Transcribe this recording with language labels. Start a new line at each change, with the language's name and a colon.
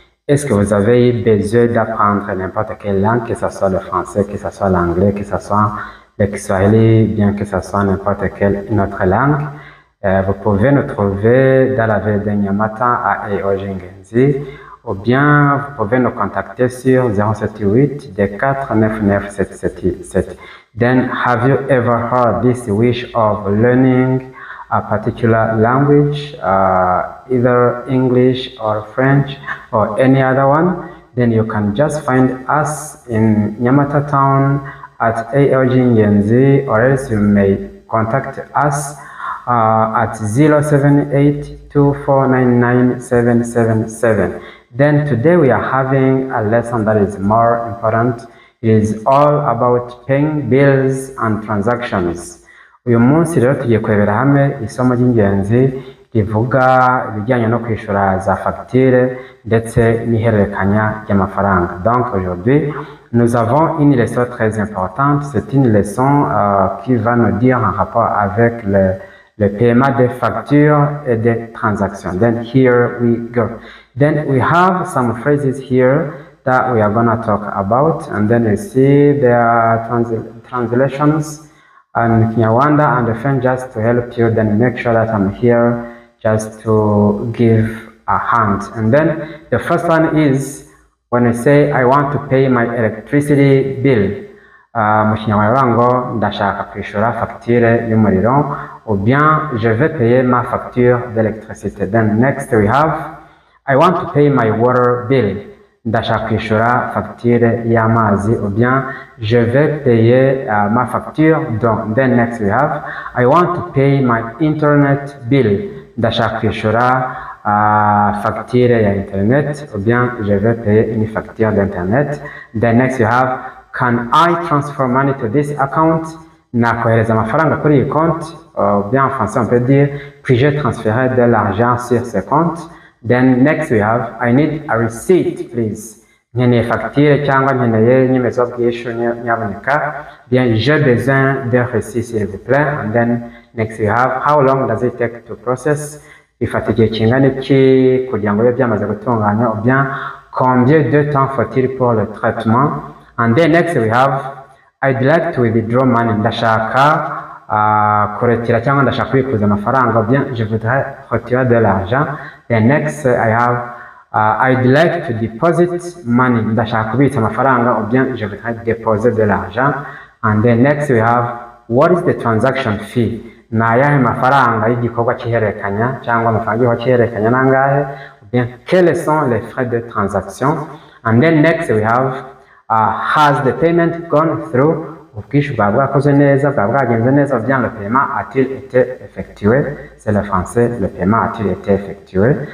French: Est-ce que vous avez besoin d'apprendre n'importe quelle langue, que ce soit le français, que ce soit l'anglais, que ce soit le kiswahili, bien que ce soit n'importe quelle autre langue? Vous pouvez nous trouver dans la ville de Nyamata à AOG Ingenzi, ou bien vous pouvez nous contacter sur 078 499 777.
English: Then, have you ever heard this wish of learning a particular language, either English or French or any other one? Then you can just find us in Nyamata town at AOG Ingenzi, or else you may contact us at 07824999777. Then today we are having a lesson that is more important. It is all about paying bills and transactions.
Kinyarwanda: Uyu munsi rero tugiye kurebera hamwe isomo ry'ingenzi rivuga ibijyanye no kwishura za facture ndetse n'ihererekanya ry'amafaranga.
French: Donc aujourd'hui, nous avons une leçon très importante. C'est une leçon qui va nous dire en rapport avec le paiement des factures et des transactions.
English: Then here we go. Then we have some phrases here that we are going to talk about, and then we see their translations and Kinyarwanda and the French just to help you. Then make sure that I'm here just to give a hand. And then the first one is when I say I want to pay my electricity bill.
Kinyarwanda: Mu Kinyarwanda ngo ndashaka kwishura facture y'umuriro,
French: ou bien je vais payer ma facture d'électricité.
English: Then next we have I want to pay my water bill.
Kinyarwanda: Ndashaka kwishura facture y'amazi,
French: ou bien je vais payer ma facture d'eau.
English: Then next we have I want to pay my internet bill.
Kinyarwanda: Ndashaka kwishura facture ya internet,
French: ou bien je vais payer une facture d'internet.
English: Then next you have can I transfer money to this account?
Kinyarwanda: Nakohereza amafaranga kuri iyi compte,
French: ou bien en français on peut dire puis-je transférer de l'argent sur ce compte?
English: Then next we have I need a receipt please.
Kinyarwanda: Nkeneye facture cyangwa nkeneye inyemezabwishyu nyaboneka.
French: Bien, j'ai besoin de receipt s'il vous plaît.
English: And then next we have how long does it take to process?
Kinyarwanda: Bifata igihe kingana iki kugira ngo bibe byamaze gutunganya,
French: ou bien combien de temps faut-il pour le traitement?
English: And then next we have I'd like to withdraw money.
Kinyarwanda: Ndashaka kuretira cyangwa ndashaka kubikuza amafaranga,
French: ou bien je voudrais retirer de l'argent.
English: Then next I have I'd like to deposit money.
Kinyarwanda: Ndashaka kubitsa amafaranga,
French: ou bien je voudrais déposer de l'argent.
English: And then next we have what is the transaction fee?
Kinyarwanda: Ni ayahe mafaranga y'igikorwa cy'ihererekanya cyangwa amafaranga y'igikorwa cy'ihererekanya nangahe,
French: ou bien quels sont les frais de transaction?
English: And then next we have has the payment gone through?
Kinyarwanda: Ubwishyu bwa bwakoze neza, bwa bwagenze neza,
French: ou bien le paiement a-t-il été effectué? C'est le français, le paiement a-t-il été effectué?